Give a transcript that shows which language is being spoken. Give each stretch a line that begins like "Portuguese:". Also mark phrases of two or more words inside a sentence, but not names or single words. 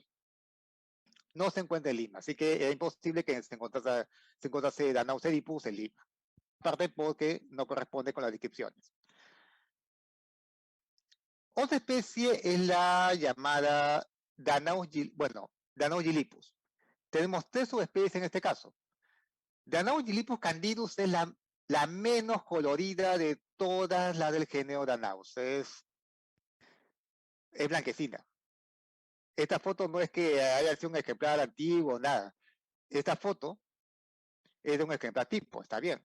Spanish: No se encuentra en Lima, así que es imposible que se encontrase Danaus edipus en Lima. Aparte porque no corresponde con las descripciones. Otra especie es la llamada Danaus gilipus. Tenemos tres subespecies en este caso. Danaus gilipus candidus es la menos colorida de todas las del género Danaus. Es blanquecina. Esta foto no es que haya sido un ejemplar antiguo, nada. Esta foto es de un ejemplar tipo, está bien.